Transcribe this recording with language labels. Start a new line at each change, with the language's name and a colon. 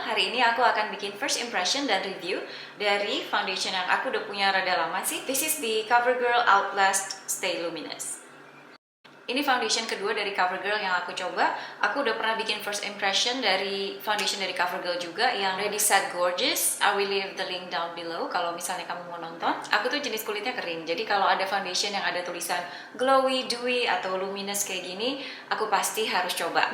Indonesian: Hari ini aku akan bikin first impression dan review dari foundation yang aku udah punya rada lama sih.
English: This is the CoverGirl Outlast Stay Luminous.
Indonesian: Ini foundation kedua dari CoverGirl yang aku coba. Aku udah pernah bikin first impression dari foundation dari CoverGirl juga yang Ready Set Gorgeous.
English: I will leave the link down below
Indonesian: kalau misalnya kamu mau nonton. Aku tuh jenis kulitnya kering, jadi kalau ada foundation yang ada tulisan glowy, dewy, atau luminous kayak gini, aku pasti harus coba.